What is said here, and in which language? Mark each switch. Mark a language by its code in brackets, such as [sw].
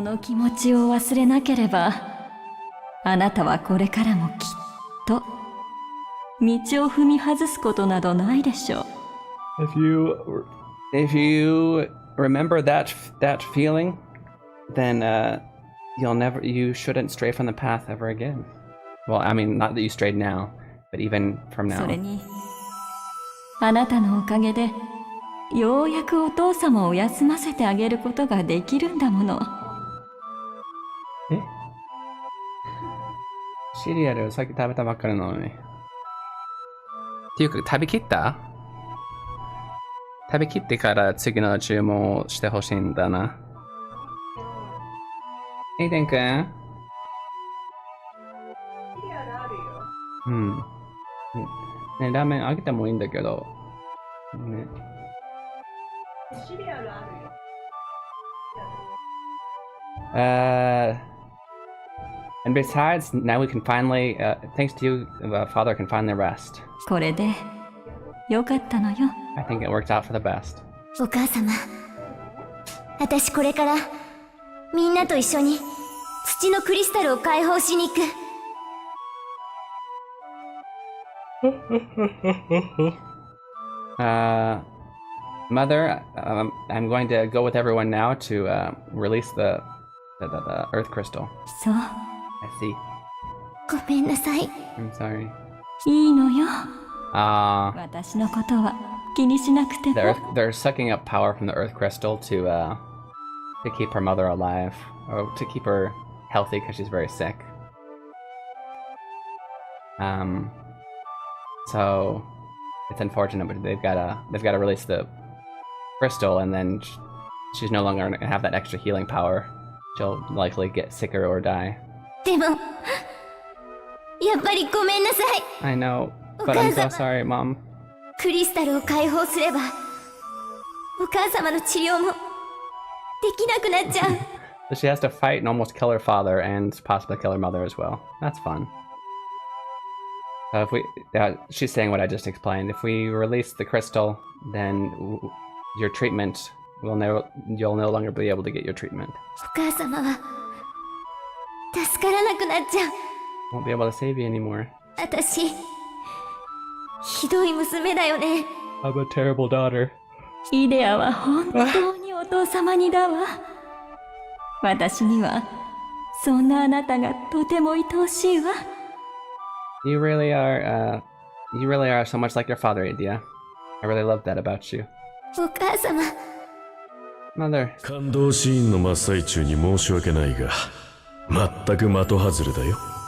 [ja] の気持ちを忘れなければ、あなたはこれからもきっと道を踏み外すことなどないでしょう。 [en] if you remember that feeling, then you shouldn't stray from the path ever again. Well, I mean, not that you strayed now, but even from [ja] そ [en] now. [ja] れに、あなたのおかげで、ようやくお父様を休ませてあげることができるんだもの。シリアルさっき食べたばっかりなのに。っていうか、食べきったから次の注文をしてほしいんだな。エイデン君うん。ね、ラーメンあげてもいいんだけど。ね。 [en] And besides, now we can finally, thanks to you, Father can finally rest. [ja] これで、よかったのよ。 [en] I think it worked out for the best. [ja] お母様私これからみんなと一緒に土のクリスタルを解放しに行く [en] Mother, I'm going to go with everyone now to release the Earth Crystal. [ja] そう、 [en] I see. [ja] ごめんなさい [en] I'm sorry. [ja] いいのよ。 [en] They're [ja] 私のことは気にしなくても。 [en] they're sucking up power from the Earth Crystal to keep her mother alive, or to keep her healthy because she's very sick. So it's unfortunate, but they've got to release the crystal, and then she's no longer gonna have that extra healing power. She'll likely get sicker or die. [ja] でもやっぱりごめんなさい [en] I know, but I'm so sorry, Mom. [ja] クリスタルを解放すればお母様の治療もできなくなっちゃう [en] So she has to fight and almost kill her father and possibly kill her mother as well. That's fun. If she's saying what I just explained. If we release the crystal, then your treatment you'll no longer be able to get your treatment. [ja] お母様は助からなくなっちゃう [en] Won't be able to save you anymore. [ja] 私ひどい娘だよね [en] I'm a terrible daughter. [ja] イデアは本当にお父様にだわ。私にはそんなあなたがとても愛おしいわ。 [en] You really are so much like your father, Adia. I really love that about you. [ja] お母様 [en] Mother. [ja] 感動シーンの真っ最中に申し訳ないが、全く的外れだよ。